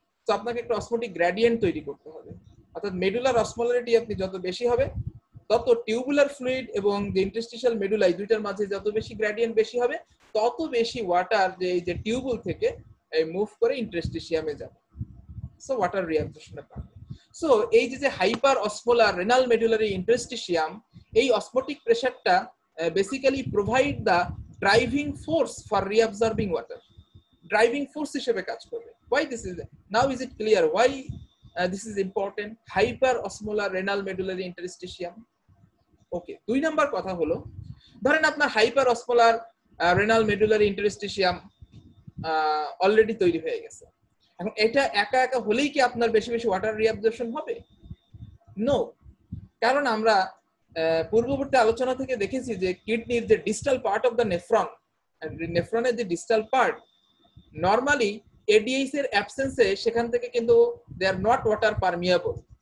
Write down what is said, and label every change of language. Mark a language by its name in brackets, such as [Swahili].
[Bangla] তো আপনাকে একটা অসমোটিক গ্রেডিয়েন্ট তৈরি করতে হবে, অর্থাৎ মেডুলার অসমোলারিটি আপনি যত বেশি হবে, তত টিউবুলার ফ্লুইড এবং যে ইন্টারস্টিশিয়াল মেডুলাই, দুইটার মাঝে যত বেশি গ্রেডিয়েন্ট বেশি হবে, তত বেশি ওয়াটার যে টিউবুল থেকে মুভ করে ইন্টারস্টিশিয়ামে যাবে, সো ওয়াটার রিঅ্যাবজর্পশনে পাবে। সো এই যে হাইপার অসমোলার রেনাল মেডুলারি ইন্টারস্টিশিয়াম, এই osmotic প্রেসারটা basically [English] provide the driving force for reabsorbing water, [Bangla] driving force হিসেবে কাজ করবে। [English] Why this is, now is it clear why this is important, hyper osmolar renal medullary interstitium? [Bangla] ওকে, দুই number কথা হলো, ধরেন আপনার hyper osmolar renal medullary ইন্টারস্টিশিয়াম already তৈরি হয়ে গেছে। এখন এটা একা একা হলেই কি আপনার বেশি বেশি ওয়াটার রিঅ্যাবজর্পশন হবে? নো, কারণ আমরা পূর্ববর্তী আলোচনা থেকে দেখেছি যে কিডনির যে ডিস্টাল পার্ট অফ দ্য নেফ্রনের যে ডিস্টাল পার্ট, নরমালি এডিএইচ এর অ্যাবসেন্সে সেখান থেকে কিন্তু [English] They are not water permeable.